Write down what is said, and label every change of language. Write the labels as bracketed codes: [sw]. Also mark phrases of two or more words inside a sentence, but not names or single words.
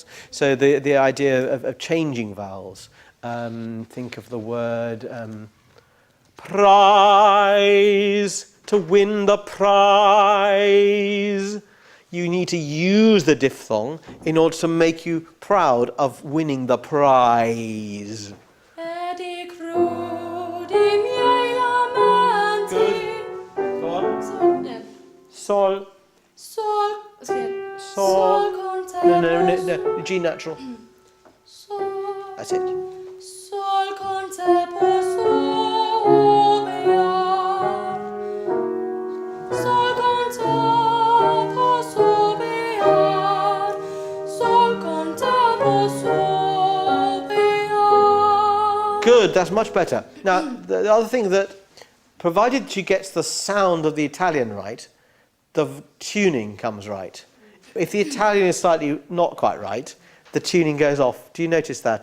[en] So the idea of changing vowels. Think of the word prize, to win the prize. You need to use the diphthong in order to make you proud of winning the prize. [it] Edi crudi miei lamenti. [en] Go on. Sol, yeah. [it] Sol. [en] Sol, okay. [it] Sol. Con te [en] No, G natural. [it] Sol, [en] That's it. [it] sol con te posso bear. Sol con te posso bear. Sol con te posso bear. [en] Good, that's much better. Now, the other thing that, provided she gets the sound of the Italian right, the tuning comes right. If the Italian is slightly not quite right, the tuning goes off. Do you notice that?